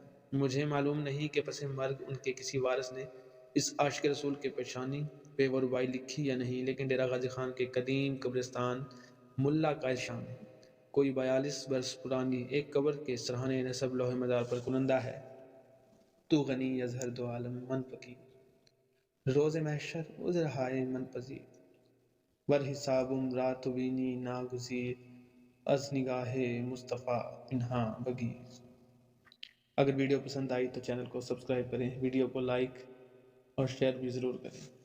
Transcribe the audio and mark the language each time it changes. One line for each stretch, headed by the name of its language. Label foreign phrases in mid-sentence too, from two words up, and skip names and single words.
Urdu: مجھے معلوم نہیں کہ پس مرگ ان کے کسی وارث نے اس عاشق رسول کے پیشانی پہ وہ ربائی لکھی یا نہیں، لیکن ڈیرہ غازی خان کے قدیم قبرستان ملا قائد شاہ میں کوئی 42 برس پرانی ایک قبر کے سرہانے نصب لوح مزار پر کنندہ ہے،
Persian: تو غنی یظہر دو عالم من فقیر، روز محشر عذر ہائے من پذیر، ور حسابم رات وینی ناگزیر، از نگاہ مصطفیٰ پنہاں بگیر۔
Urdu: اگر ویڈیو پسند آئی تو چینل کو سبسکرائب کریں، ویڈیو کو لائک اور شیئر بھی ضرور کریں۔